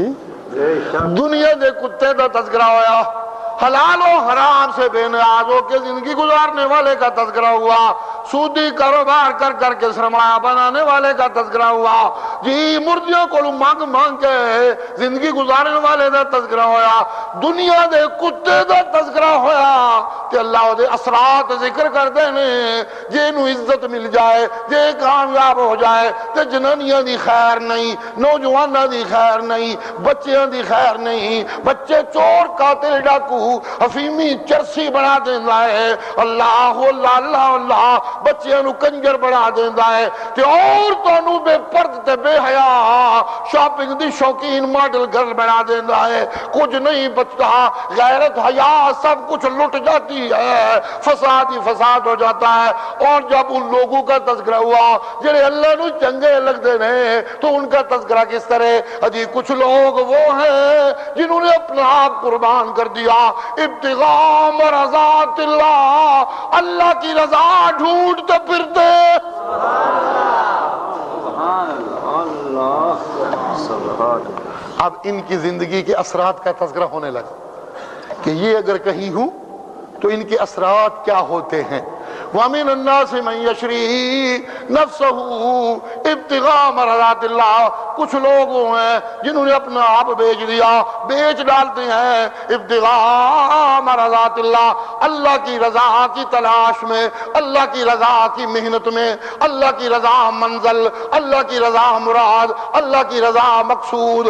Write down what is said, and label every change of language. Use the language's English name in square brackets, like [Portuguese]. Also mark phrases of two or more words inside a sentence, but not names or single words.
[Punjabi] دنیا دے کتے دا تذکرہ ہویا، [Urdu] حلال و حرام سے بے نیاز ہو کے زندگی گزارنے والے کا تذکرہ ہوا، سودی کاروبار کر کر کے سرمایہ بنانے والے کا تذکرہ ہوا جی، مردیوں کو مانگ مانگ کے زندگی گزارنے والے کا تذکرہ [Punjabi] ہویا، دنیا دے کتے دا تذکرہ ہویا کہ اللہ دے اثرات ذکر کر دینے، جے نو عزت مل جائے، جے کامیاب ہو جائے تے جنانیاں دی خیر نہیں، نوجواناں دی خیر نہیں، بچیاں دی خیر نہیں، بچے چور قاتل ڈاکو حفیمی چرسی بنا دینا ہے، اللہ اللہ اللہ اللہ، بچیاں نو کنجر بنا دینا ہے، تے عورتاں نو بے پرد تے بے حیا شاپنگ دی شوقین ماڈل گرل بنا دینا ہے، [Urdu] کچھ نہیں بچتا، غیرت حیا سب کچھ لٹ جاتی ہے، فساد ہی فساد ہو جاتا ہے۔ اور جب ان لوگوں کا تذکرہ ہوا جنہیں [Punjabi] اللہ نو چنگے لگ دینے [Urdu] تو ان کا تذکرہ کس طرح؟ اجی کچھ لوگ وہ ہیں جنہوں نے اپنا آپ قربان کر دیا [Arabic] ابتغاء مرضات اللہ، [Urdu] اللہ کی رضا ڈھونڈتے پھرتے۔ اب ان کی زندگی کے اثرات کا تذکرہ ہونے لگا کہ یہ اگر کہیں ہوں تو ان کے اثرات کیا ہوتے ہیں۔ [Arabic] وَمِنَ النَّاسِ مَنْ يَشْرِي نَفْسَهُ ابتغاء مرضات اللہ، [Urdu] کچھ لوگ ہیں جنہوں نے اپنا آپ بیچ دیا، بیچ ڈالتے ہیں [Arabic] ابتغاء مرضات اللہ، [Urdu] اللہ کی رضا کی تلاش میں، اللہ کی رضا کی محنت میں، اللہ کی رضا منزل، اللہ کی رضا مراد، اللہ کی رضا مقصود۔